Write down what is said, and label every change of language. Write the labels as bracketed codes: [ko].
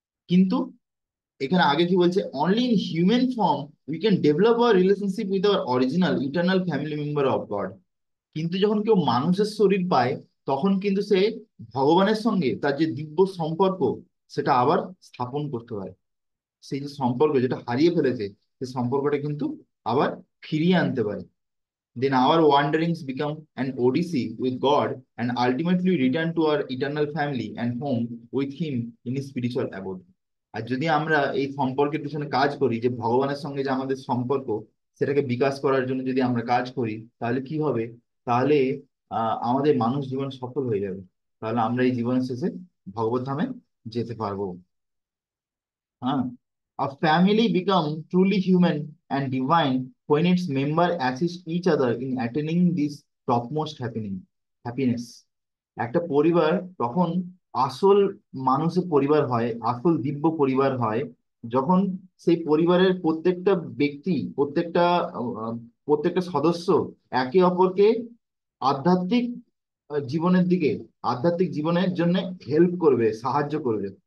[bn] কিন্তু এখানে আগে কি বলছে, [en] Only in human form we can develop our relationship with our original eternal family member of God. [bn] কিন্তু যখন কেউ মানুষের শরীর পায়, তখন কিন্তু সে ভগবানের সঙ্গে তার যে দিব্য সম্পর্ক, সেটা আবার স্থাপন করতে পারে। সেই যে সম্পর্ক যেটা হারিয়ে ফেলেছে, সেই সম্পর্কটা কিন্তু আবার ফিরিয়ে আনতে পারে। [en] Then our wanderings become an odyssey with God, and ultimately return to our eternal family and home with Him in His spiritual abode. [bn] আর যদি আমরা এই সম্পর্কের পিছনে কাজ করি, যে ভগবানের সঙ্গে যে আমাদের সম্পর্ক, সেটাকে বিকাশ করার জন্য যদি আমরা কাজ করি, তাহলে কি হবে? তাহলে আমাদের মানুষ জীবন সফল হয়ে যাবে। তাহলে আমরা এই জীবনের শেষে ভগবত ধামে যেতে পারবো। Huh? [en] A family become truly human and divine when its members assist each other in attaining this topmost happiness. [bn] একটা পরিবার তখন আসল মানুষের পরিবার হয়, আসল দিব্য পরিবার হয়, যখন সেই পরিবারের প্রত্যেকটা ব্যক্তি, আহ, প্রত্যেকটা সদস্য একে অপরকে আধ্যাত্মিক জীবনের দিকে, আধ্যাত্মিক জীবনের জন্য হেল্প করবে, সাহায্য করবে।